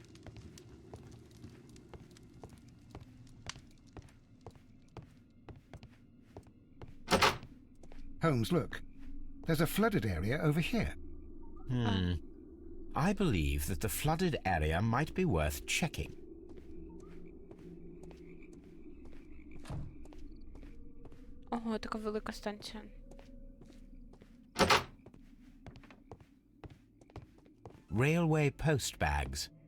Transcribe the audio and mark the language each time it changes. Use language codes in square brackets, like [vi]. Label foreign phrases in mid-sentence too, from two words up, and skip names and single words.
[en] Holmes, look. There's a flooded area over here. I believe that the flooded area might be worth checking. [uk] Ого, така велика станція. [en] Railway post bags.